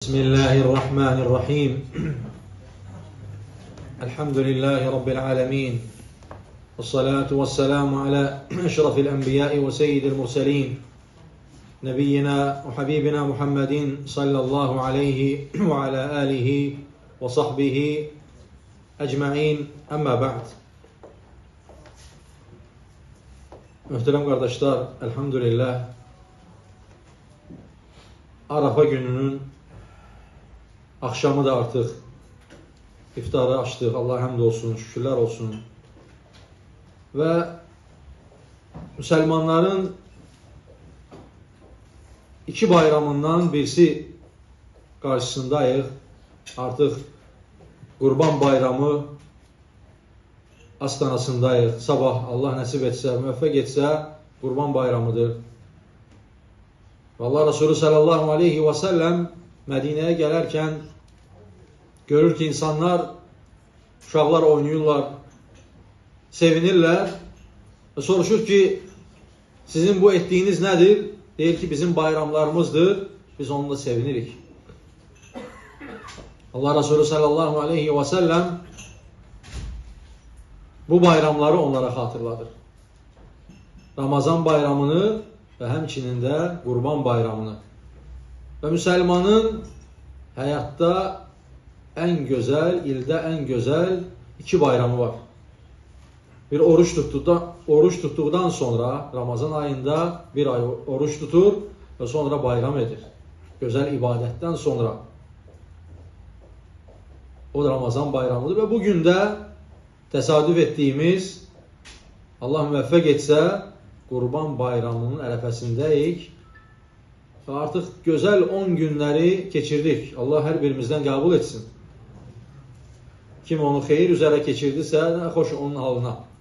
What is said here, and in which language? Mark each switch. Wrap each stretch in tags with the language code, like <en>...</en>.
<ar>بسم الله الرحمن الرحيم الحمد لله رب العالمين والصلاة والسلام على أشرف الأنبياء وسيد المرسلين نبينا وحبيبنا محمد صلى الله عليه وعلى آله وصحبه أجمعين أما بعد.</ar> <az>Möhtərəm qardaşlar, elhamdülillah Arafa gününün axşamı da artıq iftarı açdıq. Allah həmd olsun, şükürlər olsun. Və müsəlmanların iki bayramından birisi qarşısındayıq. Artıq Qurban bayramı astanasındayıq. Sabah Allah nəsib etsə, müvəffəq etsə Qurban bayramıdır. Və Allah Resulü sallallahu aleyhi və səlləm Mədinəyə gələrkən görür ki, insanlar, uşaqlar oynayırlar, sevinirlər və soruşur ki, sizin bu etdiyiniz nədir? Deyir ki, bizim bayramlarımızdır, biz onunla sevinirik. Allah Resulü sallallahu aleyhi və səlləm bu bayramları onlara xatırladır. Ramazan bayramını və həmçinin də Qurban bayramını. Və müsəlmanın həyatda ən gözəl, ildə ən gözəl iki bayramı var. Bir oruç tutduqdan sonra, Ramazan ayında bir ay oruç tutur və sonra bayram edir. Gözəl ibadətdən sonra. O da Ramazan bayramıdır və bugün də təsadüf etdiyimiz, Allah müvəffəq etsə, Qurban bayramının ərəfəsindəyik və artıq gözəl 10 günləri keçirdik. Allah hər birimizdən qəbul etsin. Kim onu xeyir üzərə keçirdisə, nə xoş onun halına.</az>